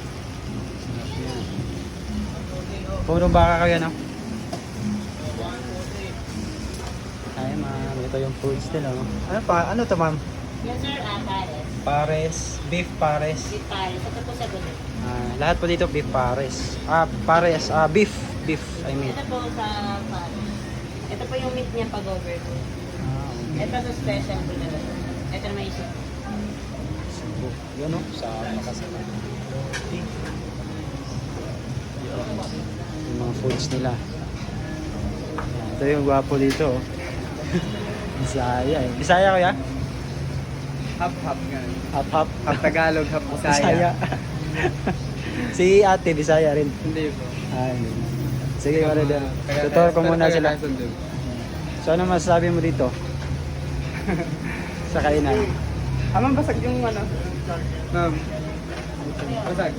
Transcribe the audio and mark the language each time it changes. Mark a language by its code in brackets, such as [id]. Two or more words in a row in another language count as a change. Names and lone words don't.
[tl] Puro baka kayo, no? Ay, ma'am. Ito yung foods nila, no? Ano to, ma'am? [en] Yes sir, pares. [tl] Pares. Beef pares. With pares. Ito po sa gulit. Lahat po dito beef pares. Pares. [en] Beef. Beef, I mean. [tl] Ito po sa pares. Ito po yung meat niya pag overcook. Okay. Ito sa special po na ito. Ito na may isip. Cebu. Yun, no? Sa makasama. Yung mga foods nila. Ito yung gwapo dito, oh. Bisaya, eh. Bisaya, kuya? Hap-hap nga. Hap-hap. Hap Tagalog, hap Bisaya. Bisaya. Si ate, Bisaya rin. Hindi po. Ay, sige, wala din. Tutor ko muna sila. So, ano masasabi mo dito? Sa kainan. Amang basag yung ano? Ma'am. Basag.